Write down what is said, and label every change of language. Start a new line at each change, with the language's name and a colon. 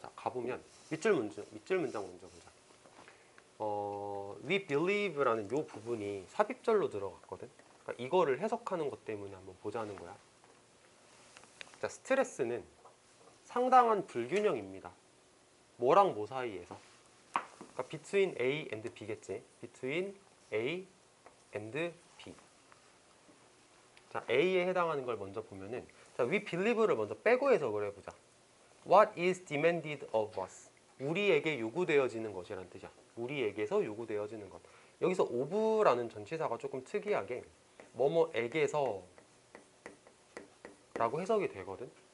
Korean: 자, 가보면 밑줄 문장 먼저 보자.
English: We believe라는
Korean: 이 부분이 삽입절로 들어갔거든. 그러니까 이거를 해석하는 것 때문에 한번 보자는 거야. 자, 스트레스는 상당한 불균형입니다. 뭐랑 뭐 사이에서? 그러니까
English: between A and B겠지. between A and B.
Korean: 자, A에 해당하는 걸 먼저 보면은, 자,
English: we believe를
Korean: 먼저 빼고 해석을 해보자.
English: What is demanded of us?
Korean: 우리에게 요구되어지는 것이란 뜻이야. 우리에게서 요구되어지는 것. 여기서 of라는 전치사가 조금 특이하게 뭐뭐에게서 라고 해석이 되거든.